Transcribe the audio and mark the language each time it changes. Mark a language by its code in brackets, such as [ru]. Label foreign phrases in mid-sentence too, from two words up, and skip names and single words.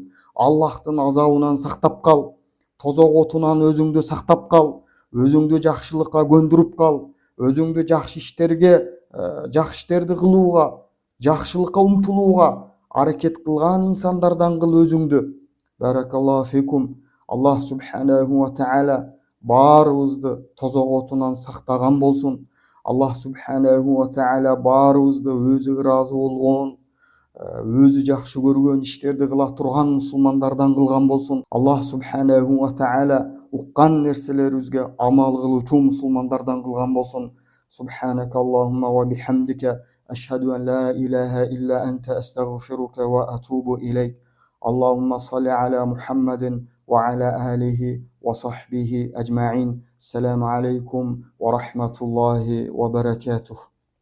[ky] Аллахтын азабынан сактап кал. Тозок отунан өзүңдү сактап кал. Өзүңдү жакшылыкка көндүрүп кал. Өзүңдү жакшы иштерди кылууга, жакшылыкка умтулууга аракет кылган инсандардан кыл өзүңдү. [ar] بارك الله فيكم. الله سبحانه وتعالى [ky] баарыбызды тозок отунан сактаган болсун. [ar] الله سبحانه وتعالى [ky] баарыбызды өзү ыраазы болгон, өзү жакшы көргөн иштерди кыла турган мусулмандардан кылган болсун. [ar] الله سبحانه وتعالى [ky] уккан нерселерибизге амал кылуучу мусулмандардан кылган болсун. [ar] سبحانك اللهم وبحمدك أشهد أن لا إله إلا أنت أستغفرك وأتوب إليك. اللهم صل على محمد وعلى آله وصحبه أجمعين. السلام عليكم ورحمة الله وبركاته.